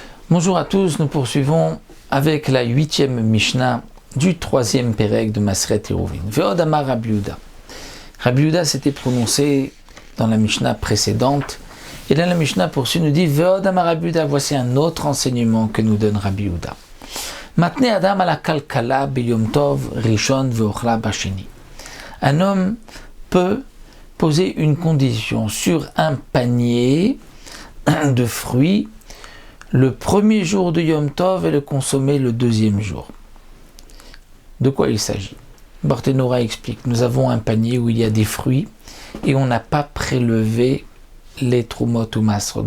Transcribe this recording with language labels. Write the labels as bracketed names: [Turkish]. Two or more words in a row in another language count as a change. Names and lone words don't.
[French] Bonjour à tous, nous poursuivons avec la 8e Mishnah du 3e Pérec de Maseret Eruvin. [Hebrew] ועוד אמר רבי יהודה. [French] Rabbi Yehuda s'était prononcé dans la Mishnah précédente, et là la Mishnah poursuit, nous dit [Hebrew] ועוד אמר רבי יהודה. [French] Voici un autre enseignement que nous donne Rabbi Yehuda. [Hebrew] מתנה אדם על הכלכלה ביום טוב ראשון ואוכלה בשני. Un homme peut poser une condition sur un panier de fruits le premier jour de Yom Tov et le consommer le deuxième jour. De quoi il s'agit? Barthénora explique, nous avons un panier où il y a des fruits et on n'a pas prélevé les trumot ou masre.